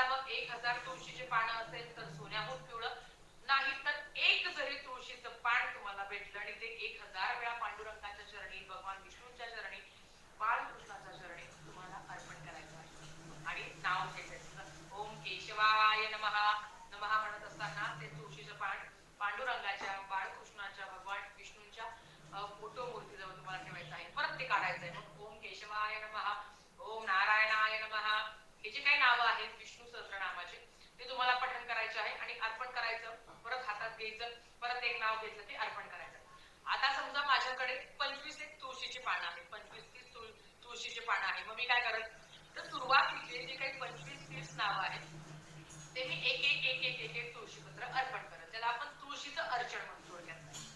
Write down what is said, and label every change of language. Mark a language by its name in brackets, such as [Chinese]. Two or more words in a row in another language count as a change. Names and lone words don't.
[Marathi] 1000 तुळशीचे पानं असेल तर सोन्याहून पिवळं, नाही तर एक जरी तुळशीचं पान तुम्हाला भेटलं आणि ते 1000 वेळा पांडुरंगाच्या चरणी, भगवान विष्णूंच्या चरणी, बाळकृष्णाच्या चरणी तुम्हाला अर्पण करायचं आहे. आणि नाव घ्यायचं, [Sanskrit] ओम केशवाय नमः नमः [Marathi] म्हणत असताना ते तुळशीचं पान पांडुरंगाच्या, बाळकृष्णाच्या, भगवान विष्णूंच्या फोटो मूर्तीजवळ तुम्हाला ठेवायचं आहे. परत ते काढायचं आहे. मग [Sanskrit] ओम केशवाय नमः, ओम नारायणाय नमः, [Marathi] हे जे काही नावं आहेत विष्णू सहस्रनामाचे ते तुम्हाला पठण करायचे आहे आणि अर्पण करायचं. परत हातात घ्यायचं, परत एक नाव घेतलं की अर्पण करायचं. आता समजा माझ्याकडे 25 एक तुळशीची पानं आहेत, 25-30 तुळशीची पानं आहे. मग मी काय करत, तर सुरुवातीचे जे काही 25-30 नावं आहेत ते मी एक तुळशीपत्र अर्पण करत, त्याला आपण तुळशीचं अर्चन म्हणतो थोडक्यात.